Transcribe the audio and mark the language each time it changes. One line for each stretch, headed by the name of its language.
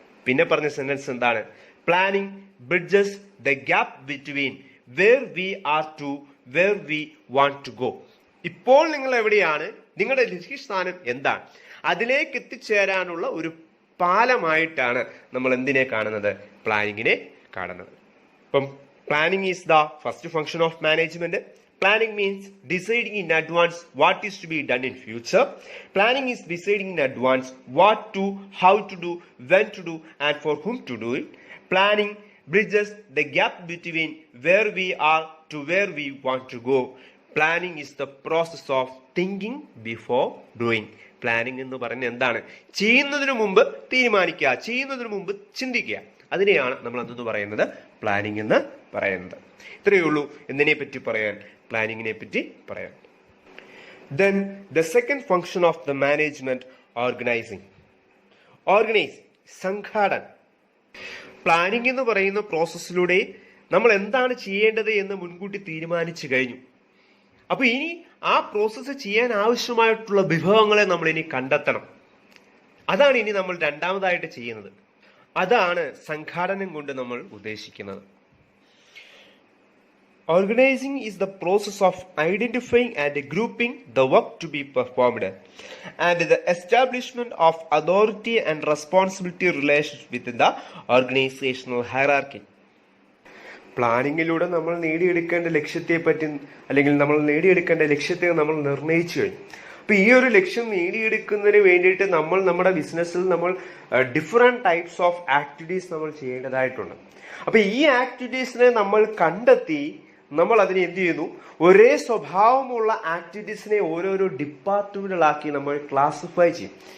Malayalam: പിന്നെ പറഞ്ഞ സെന്റൻസ് എന്താണ്?
English: Planning bridges the gap between where we are to where we want to go.
Malayalam: ഇപ്പോൾ നിങ്ങൾ എവിടെയാണ്, നിങ്ങളുടെ ലക്ഷ്യസ്ഥാനം എന്താണ്, അതിലേക്ക് എത്തിച്ചേരാനുള്ള ഒരു പാലമായിട്ടാണ് നമ്മൾ എന്തിനെ കാണുന്നത്, പ്ലാനിങ്ങിനെ കാണുന്നത്.
English: അപ്പം planning is the first function of management. Planning means deciding in advance what is to be done in future. Planning is deciding in advance what to, how to do, when to do and for whom to do it. Planning bridges the gap between where we are to where we want to go. Planning is the process of thinking before doing.
Malayalam: Planning എന്ന് പറഞ്ഞാൽ എന്താണ്? ചെയ്യുന്നതിന് മുമ്പ് തീരുമാനിക്കുക, ചെയ്യുന്നതിന് മുമ്പ് ചിന്തിക്കുക. അതിനെയാണ് നമ്മൾ എന്തെന്ന് പറയുന്നത്, പ്ലാനിങ് എന്ന് പറയുന്നത്. ഇത്രയേ ഉള്ളൂ എന്തിനെ പറ്റി പറയാൻ, പ്ലാനിങ്ങിനെ പറ്റി പറയാൻ.
English: Then the second function of the management, organizing.
Malayalam: Organize, സംഘാടന. Planning എന്ന് പറയുന്ന പ്രോസസ്സിലൂടെ നമ്മൾ എന്താണ് ചെയ്യേണ്ടത് എന്ന് മുൻകൂട്ടി തീരുമാനിച്ചു കഴിഞ്ഞു. അപ്പൊ ഇനി ആ പ്രോസസ്സ് ചെയ്യാൻ ആവശ്യമായിട്ടുള്ള വിഭവങ്ങളെ നമ്മൾ ഇനി കണ്ടെത്തണം. അതാണ് ഇനി നമ്മൾ രണ്ടാമതായിട്ട് ചെയ്യുന്നത്. അതാണ് സംഘാടനം കൊണ്ട് നമ്മൾ ഉദ്ദേശിക്കുന്നത്.
English: Organizing is the process of identifying and grouping the work to be performed and the establishment of authority and responsibility relations within the organizational hierarchy.
Malayalam: പ്ലാനിങ്ങിലൂടെ നമ്മൾ നേടിയെടുക്കേണ്ട ലക്ഷ്യത്തെ പറ്റി അല്ലെങ്കിൽ നമ്മൾ നേടിയെടുക്കേണ്ട ലക്ഷ്യത്തെ നമ്മൾ നിർണ്ണയിച്ചു കഴിഞ്ഞു. അപ്പൊ ഈ ഒരു ലക്ഷ്യം നേടിയെടുക്കുന്നതിന് വേണ്ടിയിട്ട് നമ്മൾ നമ്മുടെ ബിസിനസ്സിൽ നമ്മൾ
English: different types of activities
Malayalam: നമ്മൾ ചെയ്യേണ്ടതായിട്ടുണ്ട്. അപ്പൊ ഈ ആക്ടിവിറ്റീസിനെ നമ്മൾ കണ്ടെത്തി നമ്മൾ അതിനെ എന്ത് ചെയ്യുന്നു, ഒരേ സ്വഭാവമുള്ള ആക്ടിവിറ്റീസിനെ ഓരോരോ ഡിപ്പാർട്ട്മെന്റുകളാക്കി നമ്മൾ ക്ലാസിഫൈ ചെയ്യും.